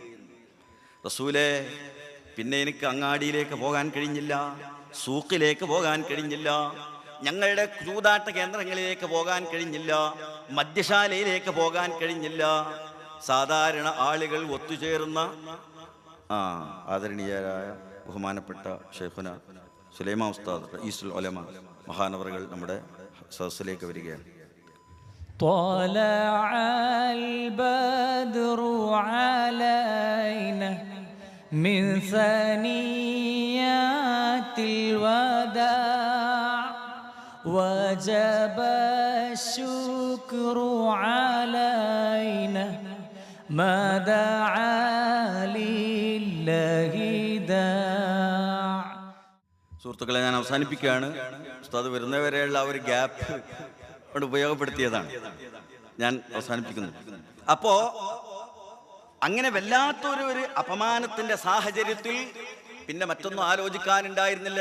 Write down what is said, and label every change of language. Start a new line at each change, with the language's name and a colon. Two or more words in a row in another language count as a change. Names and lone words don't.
Malayalam: റസൂലേ, പിന്നെ എനിക്ക് അങ്ങാടിയിലേക്ക് പോകാൻ കഴിഞ്ഞില്ല, സൂക്കിലേക്ക് പോകാൻ കഴിഞ്ഞില്ല, ഞങ്ങളുടെ ചൂതാട്ട കേന്ദ്രങ്ങളിലേക്ക് പോകാൻ കഴിഞ്ഞില്ല, മദ്യശാലയിലേക്ക് പോകാൻ കഴിഞ്ഞില്ല. സാധാരണ ആളുകൾ ഒത്തുചേർന്ന ആദരണീയരായ ബഹുമാനപ്പെട്ട ഷെയ്ഖുന സുലൈമാൻ ഉസ്താദ്
Arabic: رئيس العلماء
Malayalam: മഹാനവറുകൾ നമ്മുടെ സദസ്സിലേക്ക് വരികയാണ്.
Arabic: طلع البدر علينا من ثنيات الوداع وجب الشكر علينا ما دعا لله داع.
Malayalam: സുഹൃത്തുക്കളെ, ഞാൻ അവസാനിപ്പിക്കുകയാണ്. ഉസ്താദ് വരുന്നവരെയുള്ള ആ ഒരു ഗ്യാപ്പ് കൊണ്ട് ഉപയോഗപ്പെടുത്തിയതാണ്, ഞാൻ അവസാനിപ്പിക്കുന്നു. അപ്പോ അങ്ങനെ വല്ലാത്തൊരു അപമാനത്തിന്റെ സാഹചര്യത്തിൽ പിന്നെ മറ്റൊന്നും ആലോചിക്കാനുണ്ടായിരുന്നില്ല.